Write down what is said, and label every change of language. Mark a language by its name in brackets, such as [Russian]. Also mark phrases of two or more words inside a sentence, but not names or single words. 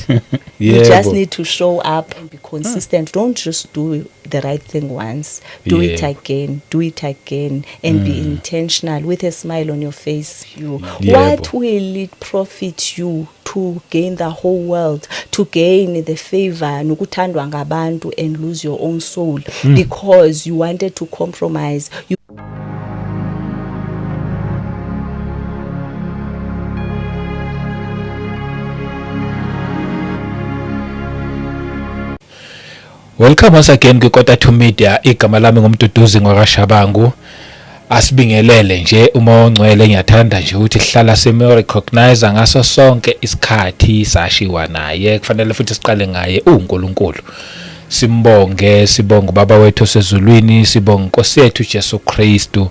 [English] You just need to show up and be consistent. Don't just do the right thing once. Do it again, and be intentional with a smile on your face. What will it profit you to gain the whole world, to gain the favor [Zulu] nokuthandwa ngabantu, [English] and lose your own soul because you wanted to compromise? Welcome once again kwiKota 2 Media. [Zulu] Igama lami ngumduduzi ngwakashabangu. Asibingelele nje uma ongcwele, ngiyathanda nje ukuthi sihlala sime recognize ngaso sonke isikhathi sashiwa naye. Kufanele futhi siqale ngaye uNkulunkulu. Sibonge ubaba wethu osezulwini, sibonge Nkosi yethu Jesu Kristu.